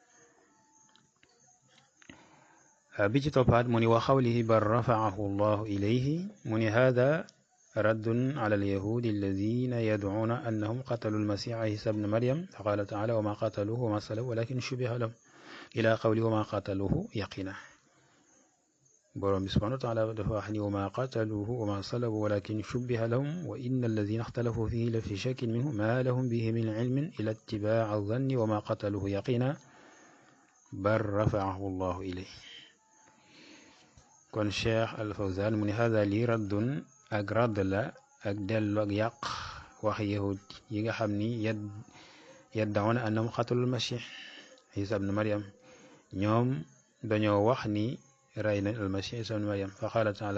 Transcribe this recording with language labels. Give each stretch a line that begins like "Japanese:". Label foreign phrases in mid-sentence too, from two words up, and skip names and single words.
Wolof: bi ci toppaat mu ni
Arabic: وقوله بل رفعه الله إليه
Wolof: mu ni
Arabic: هذا رد على اليهود الذين يدعون أنهم قتلوا المسيح عيسى ابن مريم فقال تعالى وما قتلوه وما صلبوا ولكن شبه لهم إلى قوله وما قتلوه يقينا
Wolof: borom bi
Arabic: سبحانه وتعالى
Wolof: dafa wax ni
Arabic: وما قتلوه وما صلبوا ولكن شبه لهم وإن الذين اختلفوا فيه لفي شك منه ما لهم به من علم إلا اتباع الظن وما قتلوه يقينا بل رفعه الله إليه
Wolof: kon Cheikh Al Fawzan mu ni hada lii raddun ak radd la ak dellu ak yàq wax yahud yi nga xam ni
Arabic: يدعون أنهم قتلوا المسيح عيسى ابن مريم
Wolof: ñoom dañoo wax ni rey nañ almasih isa ibn maryam
Arabic: فقال تعالى